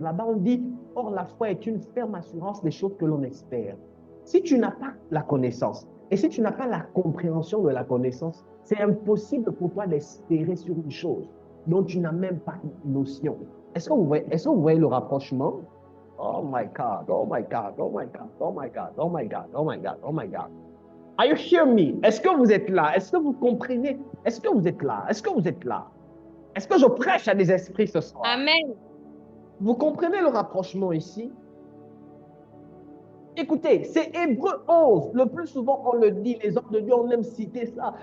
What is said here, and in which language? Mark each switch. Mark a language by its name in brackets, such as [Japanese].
[French] Là-bas, on dit, or la foi est une ferme assurance des choses que l'on espère. Si tu n'as pas la connaissance, et si tu n'as pas la compréhension de la connaissance, c'est impossible pour toi d'espérer sur une chose dont tu n'as même pas notion. Est-ce que vous voyez le rapprochement? [English] Oh my God, oh my God, oh my God, oh my God, oh my God, oh my God, oh my God. Are you hearing me? [French] Est-ce que vous êtes là? Est-ce que vous comprenez? Est-ce que vous êtes là? Est-ce que vous êtes là? Est-ce que je prêche à des esprits ce soir? Amen. Vous comprenez le rapprochement ici? Écoutez, c'est Hébreu 11. Le plus souvent, on le dit, les hommes de Dieu, on aime citer ça.